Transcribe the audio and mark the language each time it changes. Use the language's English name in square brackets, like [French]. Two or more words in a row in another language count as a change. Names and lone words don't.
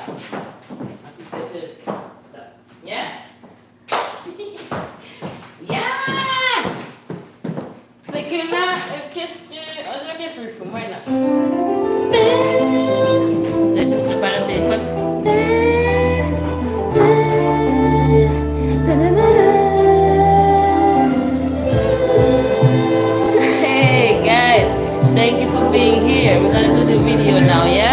[French] Et puis c'est ça. Yes? Yes! Fait que là, qu'est-ce que. Oh, j'ai bien plus fou, moi là. Là, juste préparer le téléphone. [English] Hey guys, thank you for being here. We're gonna do the video now, yeah?